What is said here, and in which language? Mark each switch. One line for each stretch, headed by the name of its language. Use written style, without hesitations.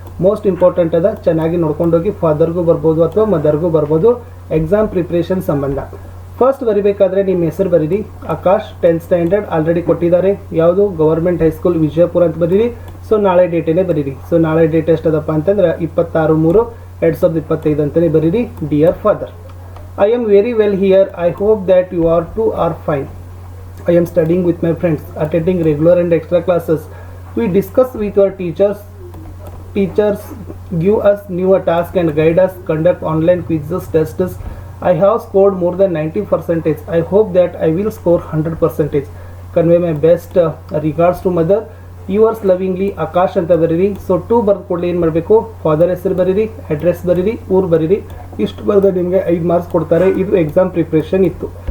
Kannada: Most important ಅದ, ಚೆನ್ನಾಗಿ ನೋಡ್ಕೊಂಡೋಗಿ. ಫಾದರ್ಗೂ ಬರ್ಬೋದು ಅಥವಾ ಮದರ್ಗೂ ಬರ್ಬೋದು, ಎಕ್ಸಾಮ್ ಪ್ರಿಪ್ರೇಷನ್ ಸಂಬಂಧ. ಫಸ್ಟ್ ಬರಿಬೇಕಾದ್ರೆ ನಿಮ್ಮ ಹೆಸರು ಬರೀರಿ. ಆಕಾಶ್ 10th ಸ್ಟ್ಯಾಂಡರ್ಡ್ ಆಲ್ರೆಡಿ ಕೊಟ್ಟಿದ್ದಾರೆ. ಯಾವುದು, ಗವರ್ಮೆಂಟ್ ಹೈಸ್ಕೂಲ್ ವಿಜಯಪುರ ಅಂತ ಬರೀರಿ. ಸೊ ನಾಳೆ ಡೇಟೇನೆ ಬರೀರಿ. ಸೊ ನಾಳೆ ಡೇಟ್ ಎಷ್ಟದಪ್ಪ ಅಂತಂದ್ರೆ 26/3/2025 ಅಂತಲೇ ಬರೀರಿ.
English: Dear father, I am very well here. I hope that you are too are fine. I am studying with my friends, attending regular and extra classes. We discuss with our teachers. Teachers give us new task and guide us, conduct online quizzes, tests. I have scored more than 90%. I hope that I will score 100%. Convey my best regards to mother. Yours lovingly
Kannada: Akash ಅಂತ ಬರೀರಿ. So 2 ಬರೆದು ಕೂಡಲೇ ಏನು ಮಾಡಬೇಕು, father ಹೆಸರು ಬರೀರಿ, address ಬರೀರಿ, ಊರು ಬರೀರಿ. ಇಷ್ಟು ಬರೆದ ನಿಮಗೆ 5 ಮಾರ್ಕ್ಸ್ ಕೊಡ್ತಾರೆ. ಇದು ಎಕ್ಸಾಮ್ ಪ್ರಿಪ್ರೇಷನ್ ಇತ್ತು.